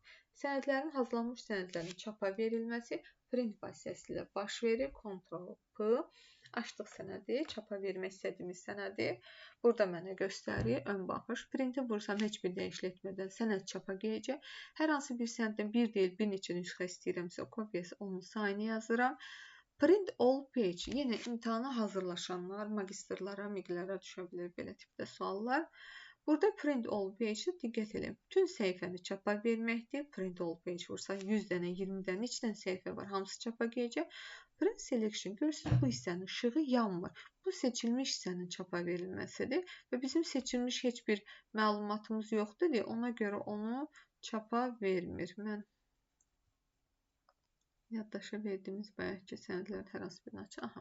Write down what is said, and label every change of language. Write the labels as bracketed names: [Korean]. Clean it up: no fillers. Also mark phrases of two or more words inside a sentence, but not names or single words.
[Azerbaijani] Sənədlərin, hazırlanmış sənədlərin çapa verilməsi print vasitəsilə baş verir. Ctrl+P açdıq sənədi, çapa vermək istədiyimiz sənədi burada mənə göstərir. Ön baxış. Printi vursam heç bir dəyişiklik etmədən sənəd çapa gələcək. Hər hansı bir sənəddən bir deyil, bir neçə nüsxə istəyirəmsə, kopyası onun sayını yazıram. [English] Print all page. [Azerbaijani] Yenə imtahana hazırlaşanlar, magistrlara, miqlərə düşə bilər belə tipdə suallar. Burada [English] print all page-ə [Azerbaijani] diqqət edin. Bütün səhifəni çapa verməkdir. [English] Print all page [Azerbaijani] vursa 100 dənə, 20 dənə, neçə dənə səhifə var, hamısı çapa gələcək. [English] Print selection. [Azerbaijani] Görürsünüz, bu hissənin işığı yanmır. Bu seçilmiş hissənin çapa verilməsidir və bizim seçilmiş heç bir məlumatımız yoxdur deyə ona görə onu çapa vermir. Mən yaddaşa verdiyimiz bayaqki sənədlərin hər hansı birini açaq.